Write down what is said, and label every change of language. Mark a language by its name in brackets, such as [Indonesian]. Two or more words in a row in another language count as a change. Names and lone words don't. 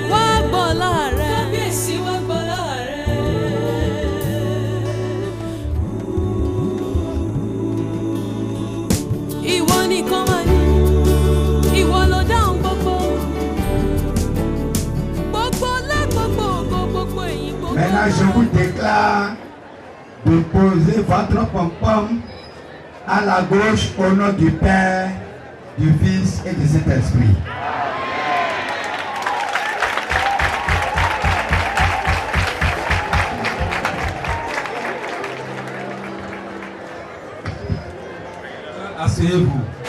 [Yoruba] Wá gbọ́ láàrẹ. Kábíyèsí wá gbọ́ láàrẹ. Ìwọ nìkan wà ní, ìwọ ló dáhùn gbogbo. Gbogbo lágbogbo ògo, gbogbo èyí gbogbo. [French] Maintenant, je vous déclare de poser votre pom-pom À la gauche, au nom du Père, du Fils et du Saint-Esprit. Asseyez-vous.